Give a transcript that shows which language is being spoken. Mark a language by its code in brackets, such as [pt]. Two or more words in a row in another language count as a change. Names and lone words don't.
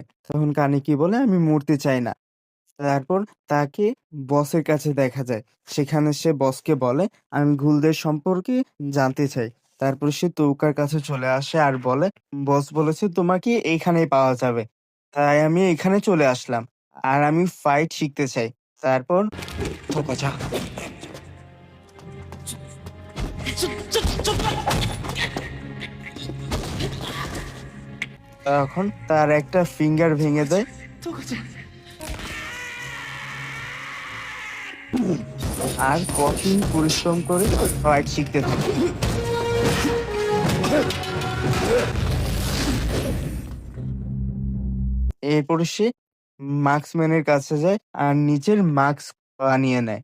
[bn] তখন কানেকি বলে, "আমি মরতে চাই না।" তারপর তাকে বসের কাছে দেখা যায়। সেখানে সে বসকে বলে, "আমি ঘুলদের সম্পর্কে জানতে চাই।" তারপর সে তৌকার কাছে চলে আসে আর বলে, "বস বলেছে তোমাকে এইখানেই পাওয়া যাবে। তাই আমি এখানে চলে আসলাম। আর আমি ফাইট শিখতে চাই।" তারপর [ja] トカちゃん [bn] তখন তার একটা ফিঙ্গার ভেঙে দেয় [ja] トカちゃん [bn] আর কঠিন পরিশ্রম করে ফাইট শিখতে থাকে। এরপর সে মার্কসম্যানের কাছে যায় আর নিজের মাস্ক বানিয়ে নেয়।